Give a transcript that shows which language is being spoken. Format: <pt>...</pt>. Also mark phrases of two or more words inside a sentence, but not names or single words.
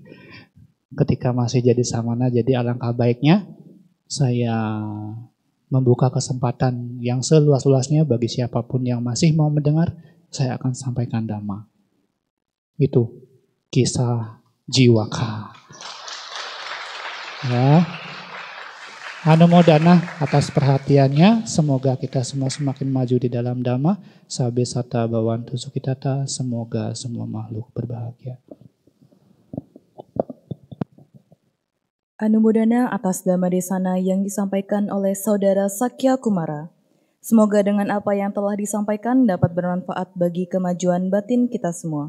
<id>Ketika masih jadi samana, jadi alangkah baiknya saya membuka kesempatan yang seluas-luasnya bagi siapapun yang masih mau mendengar, saya akan sampaikan dhamma. Itu kisah Jiwaka. Ya. Anumodana atas perhatiannya, semoga kita semua semakin maju di dalam dhamma.</id> <pi>Sabe sata bawantu sukitata,</pi> <id>semoga semua makhluk berbahagia. Anumodana atas</id> <pi>dhamma desana</pi> <id>yang disampaikan oleh Saudara Sakya Kumara. Semoga dengan apa yang telah disampaikan dapat bermanfaat bagi kemajuan batin kita semua.</id>